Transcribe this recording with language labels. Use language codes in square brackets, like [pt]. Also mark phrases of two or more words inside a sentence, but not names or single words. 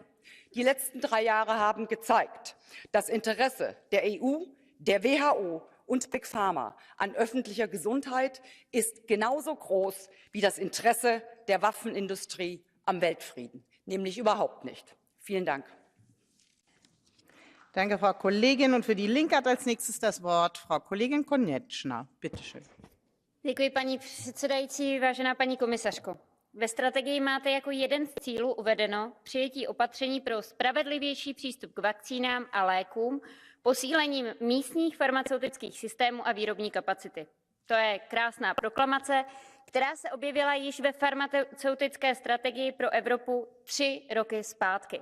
[de] Die letzten 3 Jahre haben gezeigt, das Interesse der EU, der WHO und Big Pharma an öffentlicher Gesundheit ist genauso groß wie das Interesse der Waffenindustrie am Weltfrieden, nämlich überhaupt nicht. Vielen Dank. Danke, Frau Kollegin. Und für die Linke hat als nächstes das Wort Frau Kollegin Konečná. Bitte schön. [cs] Děkuji, paní předsedající, vážená paní komisařko. Ve strategii máte jako jeden z cílů uvedeno přijetí opatření pro spravedlivější přístup k vakcínám a lékům, posílením místních farmaceutických systémů a výrobní kapacity. To je krásná proklamace, která se objevila již ve farmaceutické strategii pro Evropu 3 roky zpátky.